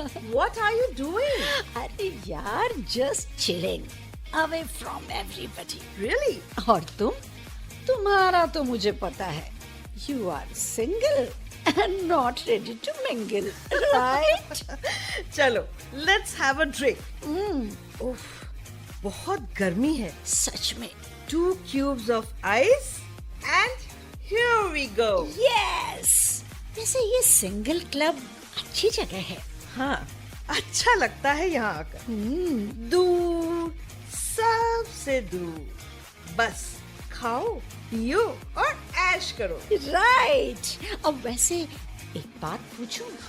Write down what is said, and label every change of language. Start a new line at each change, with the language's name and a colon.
English: What are you doing?
Hindi: अरे यार,
English: Just chilling away from everybody. Really?
Hindi: और तुम्हारा तो मुझे पता है,
English: You are single and not ready to mingle, right?
Hindi: चलो,
English: let's have a drink.
Hindi: उफ, बहुत गर्मी है सच में।
English: 2 cubes of ice and here we go. Yes.
Hindi: वैसे ये सिंगल क्लब अच्छी जगह है। हाँ, अच्छा लगता है यहाँ आकर। दूर, सबसे दूर, बस खाओ, पियो और ऐश करो। राइट। अब वैसे एक बात पूछूं?